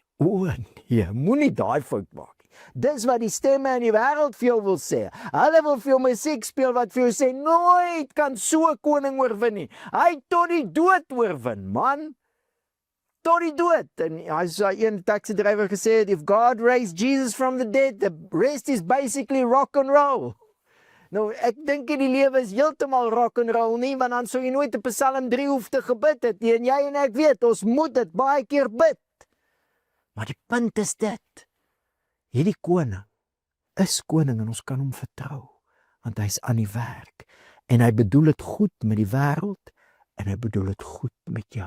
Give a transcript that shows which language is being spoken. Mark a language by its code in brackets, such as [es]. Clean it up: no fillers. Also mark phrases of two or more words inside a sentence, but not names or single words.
[af] O nee, moenie daai fout maak nie. Dis wat die stemme in die wêreld vir jou wil sê. Hulle wil vir jou musiek speel wat vir jou sê, nooit kan so 'n koning oorwin nie. Hy het tot die dood oorwin, man. Tot die dood. En as een taxi-drywer gesê het, [en] if God raised Jesus from the dead, the rest is basically rock and roll. [af] Nou, ek dink die lewe is heeltemal [en] rock and roll [af] nie, want dan sou jy nooit 'n Psalm 3 hoef te gebid het nie. En jy en ek weet, ons moet dit baie keer bid. Maar die punt is dit. Hierdie koning is koning en ons kan hom vertrou, want hy's aan die werk. En hy bedoel dit goed met die wêreld en hy bedoel dit goed met jou.